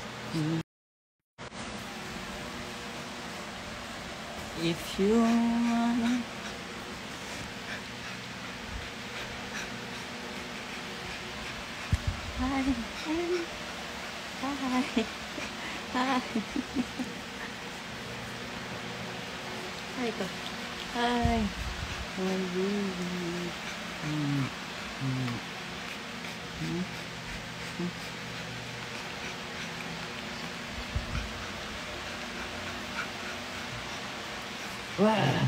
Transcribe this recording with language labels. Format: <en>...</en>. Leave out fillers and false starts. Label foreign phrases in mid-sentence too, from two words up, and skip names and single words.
<en>If you wanna... Hi. Hi. Hi. Hi ko. Hi. My baby. Wah.</en>